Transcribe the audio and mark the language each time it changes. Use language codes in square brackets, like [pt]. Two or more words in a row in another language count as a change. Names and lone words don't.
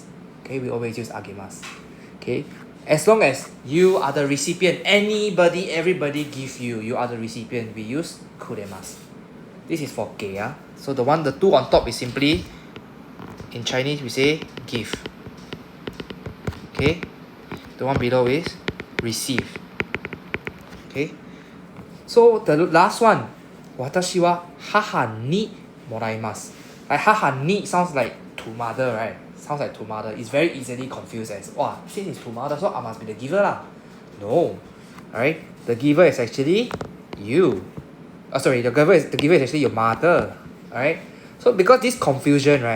[en] Okay, we always use agemasu. Okay, as long as you are the recipient, everybody give you, you are the recipient, we use kuremasu. This is for kei. So the 2 on top is simply, in Chinese we say give. Okay, the one below is receive. Okay, so the last one, [ja] 私は母にもらいます. [en] Like [ja] 母に [en] sounds like to mother, right? Sounds like to mother. It's very easily confused as, since it's to mother, so I must be the giver lah. No, alright, the giver is actually you. Sorry, the giver is actually your mother. Alright, so because this confusion, right?